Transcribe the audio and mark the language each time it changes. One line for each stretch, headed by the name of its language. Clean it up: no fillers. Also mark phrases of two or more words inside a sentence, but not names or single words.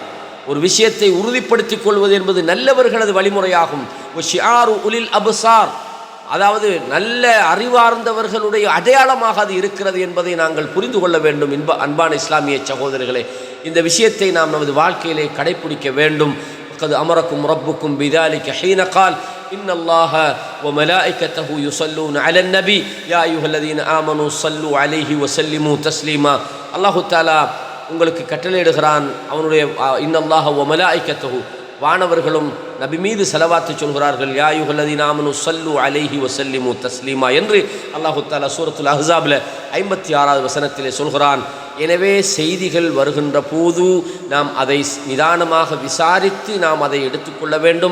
Tamil: ஒரு விஷயத்தை உறுதிப்படுத்திக் கொள்வது என்பது நல்லவர்களது வழிமுறையாகும்.
Arabic: وشعار أولي الأبصار,
Tamil: அதாவது நல்ல அறிவார்ந்தவர்களுடைய அடையாளமாக அது இருக்கிறது என்பதை நாங்கள் புரிந்து கொள்ள வேண்டும். அன்பான இஸ்லாமிய சகோதரர்களே, இந்த விஷயத்தை நாம் நமது வாழ்க்கையிலே கடைப்பிடிக்க வேண்டும்.
Arabic: قد أمركم ربكم بذلك حين قال إن الله وملائكته يصلون على النبي يا أيها الذين آمنوا صلوا عليه وسلموا تسليما. الله تعالى
Tamil: உங்களுக்கு கட்டளையிடுகிறான், அவனுடைய
Arabic: إن الله وملائكته,
Tamil: வானவர்களும் நபி மீது ஸலவாத்து சொல்கிறார்கள்,
Arabic: يا أيها الذين آمنوا صلوا عليه وسلموا تسليما
Tamil: என்று
Arabic: الله تعالى
Tamil: சூரத்துல் அஹ்ஸாபில் 56வது வசனத்திலே சொல்கிறான். எனவே செய்திகள் வருகின்ற போது நாம் அதை நிதானமாக விசாரித்து நாம் அதை எடுத்துக்கொள்ள வேண்டும்.